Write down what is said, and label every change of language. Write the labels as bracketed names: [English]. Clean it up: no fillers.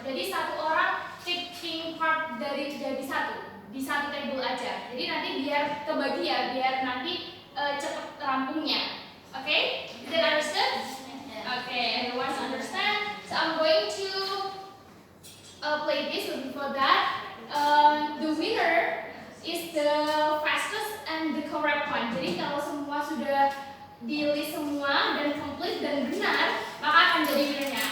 [Indonesian] Jadi satu orang taking part dari di satu table aja. Jadi nanti biar kebagi ya, biar nanti cepet rampungnya. [English] Oke? Is that understood? Okay, everyone understand? So I'm going to play this, but before that, the winner is the fastest and the correct one. [Indonesian] Jadi kalau semua sudah di list semua dan complete dan benar, maka akan jadi winnernya.